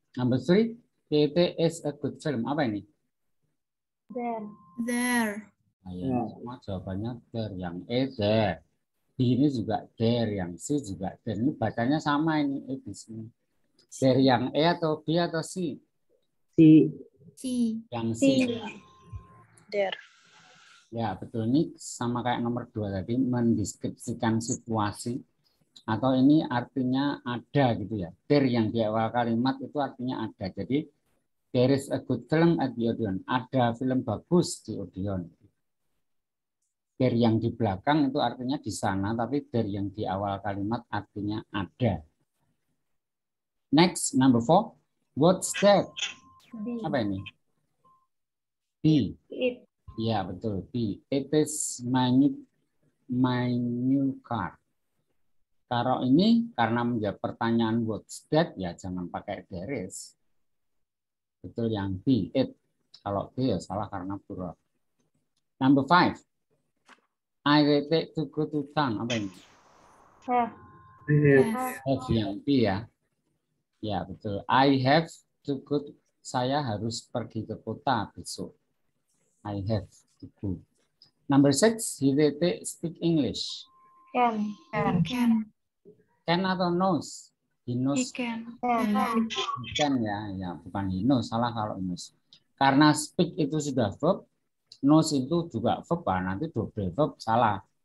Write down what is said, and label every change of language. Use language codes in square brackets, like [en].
[en] Number three, it is a good film. [id] Apa ini? [en] There. [id] Nah, yang semua jawabannya there. Yang A there. B ini juga there. Yang C juga there. Ini bacanya sama ini. There yang A atau B atau C? [en] C. [id] Yang C. [en] There. [id] Ya, betul. Ini sama kayak nomor 2 tadi, mendeskripsikan situasi. Atau ini artinya ada gitu ya. There yang di awal kalimat itu artinya ada. [en] Jadi, there is a good film at the Odeon. [id] Ada film bagus di Odeon. There yang di belakang itu artinya di sana, tapi there yang di awal kalimat artinya ada. [en] Next, number 4. What's that? [id] Apa ini? [en] B. It. [id] Ya, betul. [en] B. It is my new car. [id] Kalau ini karena menjawab pertanyaan what's that, ya jangan pakai there is. Betul yang B. It. Kalau B ya salah karena plural. [en] Number 5. I will take to go to town. [id] Apa ini? Have yang B ya. Ya, betul. [en] I have to go. [id] Saya harus pergi ke kota besok. [en] I have to go. Number 6, he will speak English. Can. Can atau knows? He knows. Can. [id] Can ya, bukan he knows. Salah kalau knows. Karena speak itu sudah verb, knows itu juga verb, nanti double verb salah.